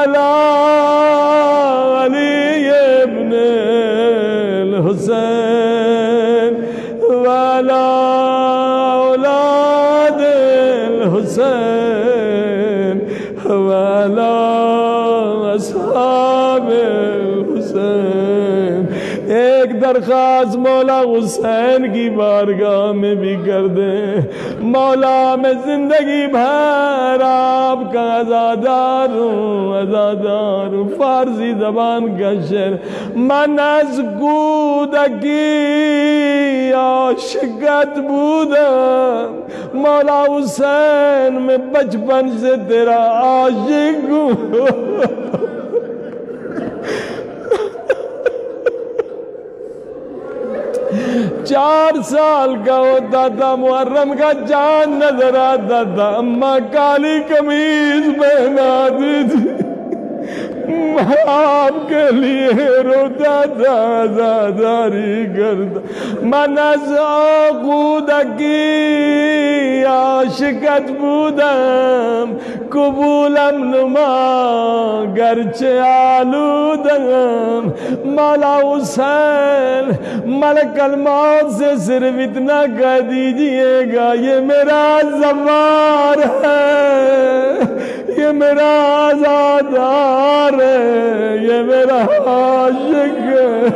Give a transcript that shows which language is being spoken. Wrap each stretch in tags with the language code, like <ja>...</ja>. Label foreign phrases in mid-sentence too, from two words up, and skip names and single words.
<ar>والا علی ابن الحسین والا اولاد الحسین والا اصحاب الحسین.</ar> <ur>ایک درخواست مولا حسین کی بارگاہ میں بھی کر دیں. مولا میں زندگی بھر آپ کا عزادار ہوں. فارسی زبان کا شعر.</ur> <fa>من از کودکی عاشقت بودم</fa> <ur>مولا حسین میں بچپن سے تیرا عاشق ہوں. 4 سال کا ہوتا تھا محرم کا چاند نظر آتا تھا. اماں کالی قمیض پہناتی تھی. آپ کے لیے روتا تھا عزاداری کرتا.</ur> <fa>من از کودکی عاشقت بودم قبولم نما گرچه آلودم.</fa> <ur>مولا حسین ملک الموت سے صرف اتنا کہہ دیجئے گا یہ میرا زوار ہے, یہ میرا عزادار ہے, یہ میرا عاشق ہے.</ur>